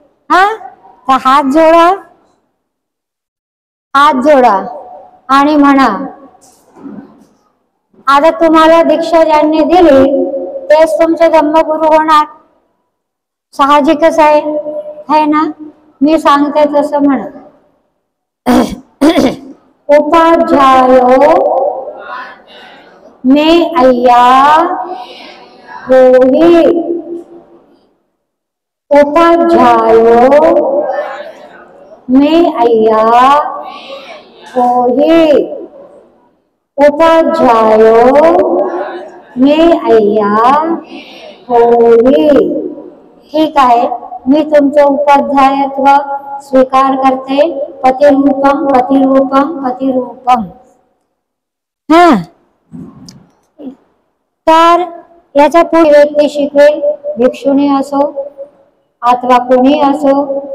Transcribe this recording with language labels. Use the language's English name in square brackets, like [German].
[Marathi] हा, तर हात जोडा, हात जोडा आणि म्हणा. आता तुम्हाला दीक्षा ज्यांनी दिली तेच तुमचे धम्मगुरु होणार, साहजिकच आहे ना. मी सांगते तसं म्हणा. [Pali] उपाध्यायो में अय्या होही. उपाध्यायो में अय्या होही. उपाध्यायो में अय्या होही. [Marathi] ठीक आहे, मी तुमचं उपाध्यायत्व स्वीकार करते. [Pali] पतिरूपम पतिरूपम पतिरूपम. [Marathi] हा, तर याचा पुढे व्यक्ती शिकवेल, भिक्षुणी असो अथवा कोणी असो.